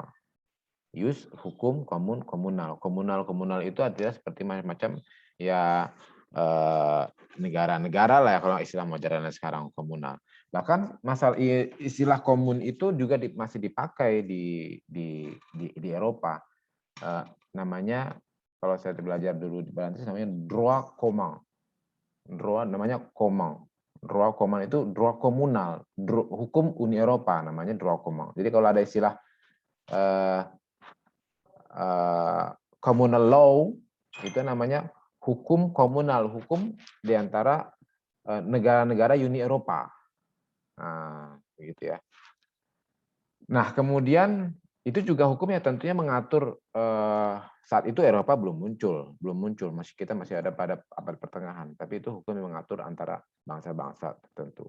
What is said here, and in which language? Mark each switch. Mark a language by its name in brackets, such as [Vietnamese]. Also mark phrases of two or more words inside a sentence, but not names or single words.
[Indonesian] Ius hukum komun komunal. Komunal itu artinya seperti macam-macam ya negara-negara lah ya kalau istilah modern sekarang komunal. Bahkan masalah istilah komun itu juga masih dipakai di Eropa. Namanya kalau saya belajar dulu di Perancis namanya [French] droit commun. [Indonesian] Droit namanya commun. [French] Droit commun [Indonesian] itu droit komunal, hukum Uni Eropa namanya [French] droit commun. [Indonesian] Jadi kalau ada istilah [English] communal law [Indonesian] itu namanya hukum komunal, hukum di antara negara-negara Uni Eropa. Nah, begitu ya. Nah, kemudian itu juga hukum yang tentunya mengatur saat itu Eropa belum muncul, kita masih ada pada abad pertengahan, tapi itu hukum yang mengatur antara bangsa-bangsa tertentu.